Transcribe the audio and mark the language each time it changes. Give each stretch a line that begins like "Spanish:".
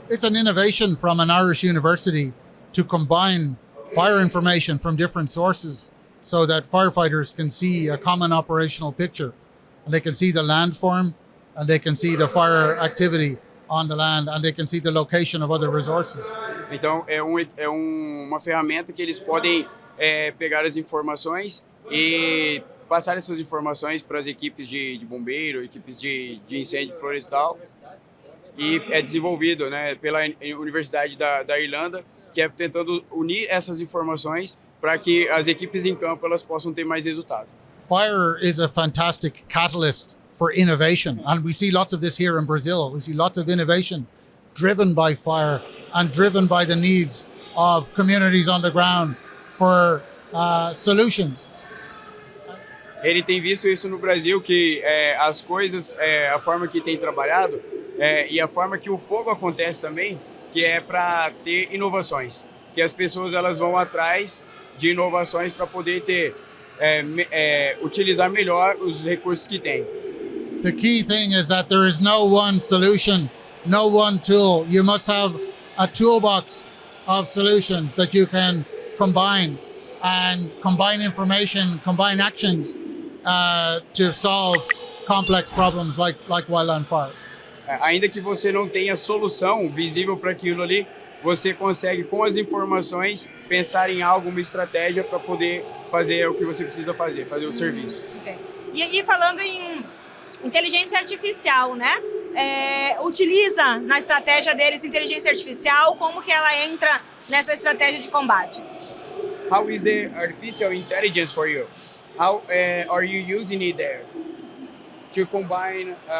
English: It's an innovation from an Irish university to combine fire information from different sources so that firefighters can see a common operational picture. And they can see the landform, and they can see the fire activity on the land, and they can see the location of other resources.
Portuguese: Então, uma ferramenta que eles podem pegar as informações e passar essas informações para as equipes de bombeiro, equipes de incêndio florestal. E é desenvolvido, né, pela Universidade da Irlanda, que é tentando unir essas informações para que as equipes em campo elas possam ter mais resultado.
English: Fire is a fantastic catalyst for innovation, and we see lots of this here in Brazil. We see lots of innovation driven by fire and driven by the needs of communities on the ground for solutions.
Portuguese: Ele tem visto isso no Brasil, que as coisas, a forma que tem trabalhado e a forma que o fogo acontece também, que é para ter inovações, que as pessoas elas vão atrás de inovações para poder ter utilizar melhor os recursos que tem.
English: The key thing is that there is no one solution, no one tool. You must have a toolbox of solutions that you can combine and combine information, combine actions to solve complex problems like wildland fire.
Portuguese: Ainda que você não tenha solução visível para aquilo ali, você consegue, com as informações, pensar em algo, uma estratégia para poder fazer o que você precisa fazer o serviço. Okay. E falando em inteligência artificial, né? Utiliza na estratégia deles inteligência artificial, como que ela entra nessa estratégia de combate?
English: How is the artificial intelligence for you? How are you using it there to combine